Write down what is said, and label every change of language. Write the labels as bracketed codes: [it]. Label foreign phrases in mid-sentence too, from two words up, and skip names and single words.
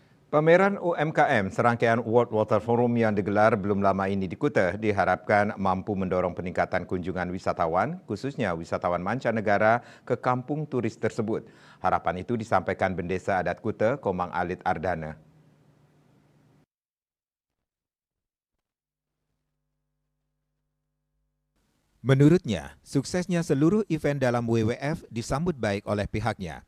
[id] Pameran UMKM serangkaian World Water Forum yang digelar belum lama ini di Kuta diharapkan mampu mendorong peningkatan kunjungan wisatawan, khususnya wisatawan mancanegara ke kampung turis tersebut. Harapan itu disampaikan Bendesa Adat Kuta, Komang Alit Ardana. Menurutnya, suksesnya seluruh event dalam WWF disambut baik oleh pihaknya.